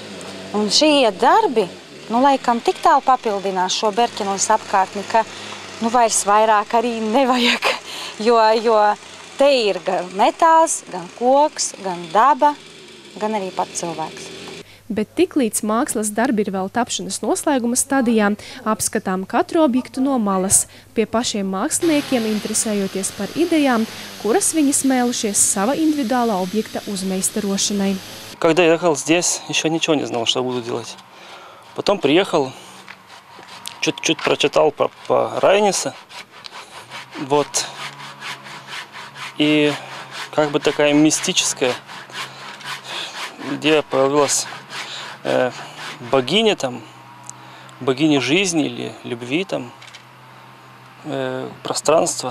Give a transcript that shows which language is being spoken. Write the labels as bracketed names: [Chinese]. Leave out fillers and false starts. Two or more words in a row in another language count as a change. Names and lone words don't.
[Latvian] Un šie darbi, laikam tik tālu papildinās šo Berkeneles apkārtni, ka vairs vairāk arī nevajag, jo te ir gan metāls, gan koks, gan daba, gan arī pats cilvēks. Bet tiklīdz mākslas darbi ir vēl tapšanas noslēguma stadijā, apskatām katru objektu no malas, pie pašiem māksliniekiem interesējoties par idejām, kuras viņi smēlušies sava individuālā objekta uzmeistarošanai. [Russian] Когда я ехал здесь, еще ничего не знал, что буду делать. Потом приехал, чуть-чуть прочитал по Райниса, и как бы такая мистическая идея появилась богиня жизни или любви пространства.